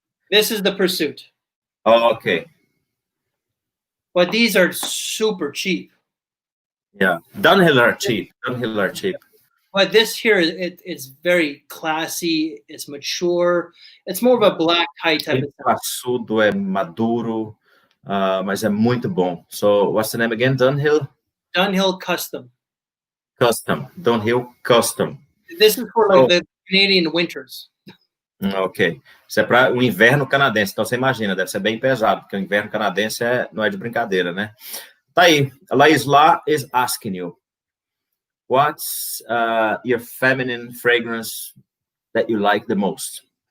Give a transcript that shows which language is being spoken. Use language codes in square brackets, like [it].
[en] This is the Pursuit. Oh, okay. But these are super cheap. Yeah, Dunhill are cheap. But this here, it's very classy. It's mature. It's more of a black tie type. [pt] É classudo, é maduro, mas é muito bom. [en] So, what's the name again? Dunhill? Dunhill Custom. Dunhill Custom. This is for like the Canadian winters. Ok. [pt] Isso é para o inverno canadense. Então, você imagina, deve ser bem pesado, porque o inverno canadense não é de brincadeira, né? Tá aí. [en] Laís lá is asking you, what's your feminine fragrance that you like the most?